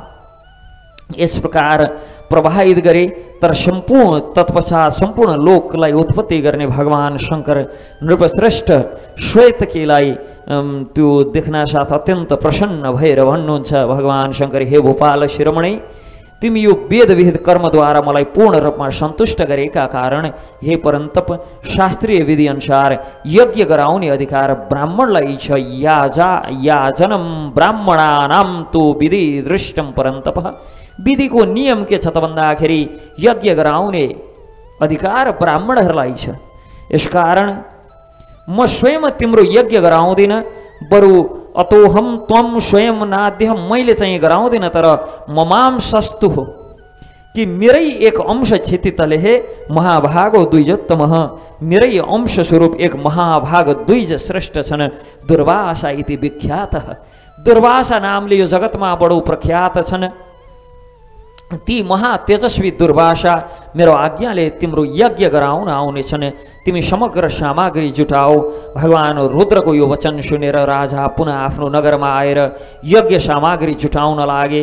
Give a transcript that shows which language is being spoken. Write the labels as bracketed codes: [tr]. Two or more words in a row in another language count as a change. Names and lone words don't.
[ne] यस प्रकार प्रवाहित गरे, तर सम्पूर्ण तत्पश्चात सम्पूर्ण लोकलाई उत्पत्ति गर्ने भगवान शङ्कर नृपश्रेष्ठ श्वेतकीलाई त्यो देख्न साथ अत्यन्त प्रसन्न भएर भन्नुहुन्छ, भगवान शङ्कर, हे भोपाल शिरोमणि, तिमी यो वेदविहित कर्मद्वारा मलाई पूर्ण रूपमा सन्तुष्ट गरेका कारण हे परन्तप, शास्त्रीय विधि अनुसार यज्ञ गराउने अधिकार ब्राह्मणलाई छ। [sa] याजनम ब्राह्मणानां तु विधि दृष्टम परन्तप। [ne] विधिको नियम के छ त भन्दाखेरि यज्ञ गराउने अधिकार ब्राह्मणहरूलाई छ। यसकारण म स्वयं तिम्रो यज्ञ गराउँदिन, बरु [sa] अतोहम त्वम स्वयं नाद्य, [ne] मैले चाहिँ गराउँदिन, तर [sa] ममाम सस्तु [ne] हो कि मेरै एक अंश [sa] क्षितितले हे महाभागो द्विजोत्तमः, [ne] मेरै अंश स्वरूप एक महाभाग द्विज श्रेष्ठ छन्, [sa] दुर्वासा इति विख्यातः। [ne] दुर्वासा नामले यो जगतमा बडो प्रख्यात छन्। ती महातेजस्वी दुर्वासा मेरो आज्ञाले तिम्रो यज्ञ गराउन आउनेछन्। तिमी समग्र सामग्री जुटाओ। भगवान रुद्रको यो वचन सुनेर राजा पुनः आफ्नो नगरमा आएर यज्ञ सामग्री जुटाउन लागे।